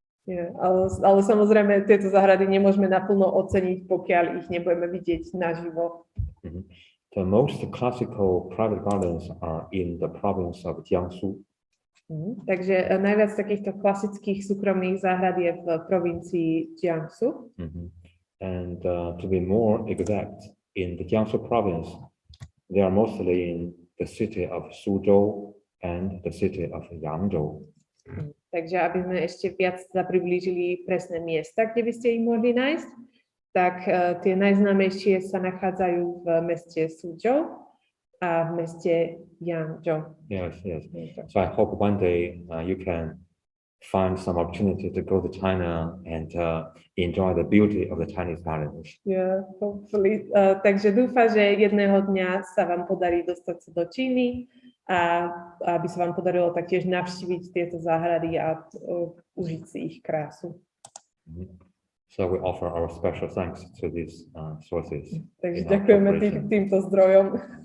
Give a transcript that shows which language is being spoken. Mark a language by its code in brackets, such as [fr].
[sk] Yeah, ale samozrejme, tieto záhrady nemôžeme naplno oceniť, pokiaľ ich nebudeme vidieť naživo. [en] The most classical private gardens are in the province of Jiangsu. [sk] Takže najviac takýchto klasických súkromných záhrad je v provincii Jiangsu. [en] And to be more exact, in the Jiangsu province, they are mostly in the city of Suzhou and the city of Yangzhou. [sk] Takže aby sme ešte viac priblížili presné miesta, kde by ste ich mohli nájsť, tak tie najznámejšie sa nachádzajú v meste Suzhou a v meste Yangzhou. [en] Yes. So I hope one day you can find some opportunity to go to China and enjoy the beauty of the Chinese gardens. Yeah, hopefully. [sk] Takže dúfam, že jedného dňa sa vám podarí dostať sa do Číny a aby sa vám podarilo taktiež navštíviť tieto záhrady a užiť si ich krásu. [en] So we offer our special thanks to these sources. [sk] Takže ďakujeme týmto zdrojom.